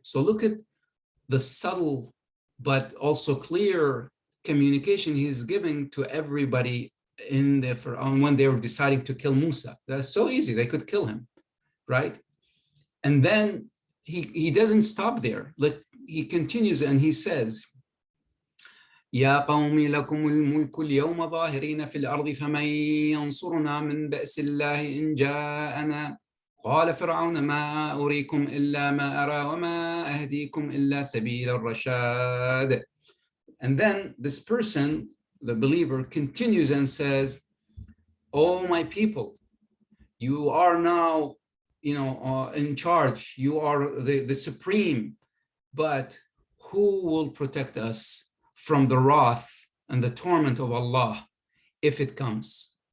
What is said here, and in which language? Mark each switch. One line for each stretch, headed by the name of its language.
English: So look at the subtle but also clear communication he's giving to everybody in the Pharaoh when they were deciding to kill Musa. That's so easy, they could kill him, right? And then he doesn't stop there. He continues and he says,
Arabic: يا قوم لكم الملك اليوم ظاهرين في الأرض فمن ينصرنا من بأس الله إن جاءنا قال فرعون ما أريكم إلا ما أرى وما أهديكم إلا سبيل الرشاد.
English: And then this person, the believer, continues and says, oh my people, you are now in charge, you are the supreme, but who will protect us from the wrath and the torment of Allah if it comes?